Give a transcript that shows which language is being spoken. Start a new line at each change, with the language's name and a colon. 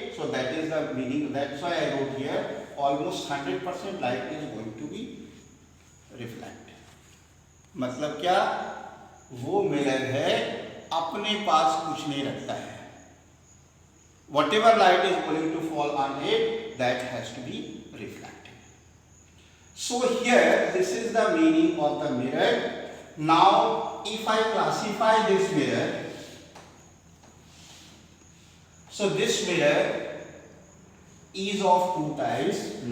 English: So that is the meaning. That's why I wrote here almost 100% light is going to be reflected.
Hindi: मतलब क्या, वो mirror है अपने पास कुछ नहीं रखता है.
English: Whatever light is going to fall on it, that has to be reflected. So here, this is the meaning of the mirror. Now, if I classify this mirror, so this mirror is of two types.